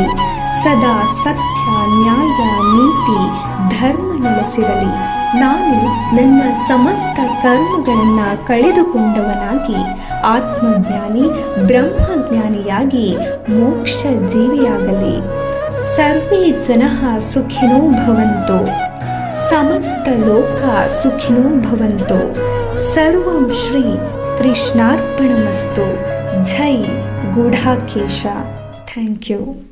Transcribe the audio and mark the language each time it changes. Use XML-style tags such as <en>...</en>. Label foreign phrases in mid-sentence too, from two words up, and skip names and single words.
<kn>ಸದಾ ಸತ್ಯ ನ್ಯಾಯ ನೀತಿ ಧರ್ಮ ನೆಲೆಸಿರಲಿ. ನಾನು ನನ್ನ ಸಮಸ್ತ ಕರ್ಮಗಳನ್ನು ಕಳೆದುಕೊಂಡವನಾಗಿ ಆತ್ಮಜ್ಞಾನಿ ಬ್ರಹ್ಮಜ್ಞಾನಿಯಾಗಿ ಮೋಕ್ಷ ಜೀವಿಯಾಗಲಿ.</kn> <sa>ಸರ್ವೇ ಜನಃ ಸುಖಿನೋ ಭವಂತು, ಸಮಸ್ತ ಲೋಕ ಸುಖಿನೋ ಭವಂತು. ಸರ್ವಂ ಶ್ರೀ ಕೃಷ್ಣಾರ್ಪಣಮಸ್ತು.</sa> <kn>ಜೈ ಗೂಢಾಕೇಶ.</kn> <en>thank you.</en>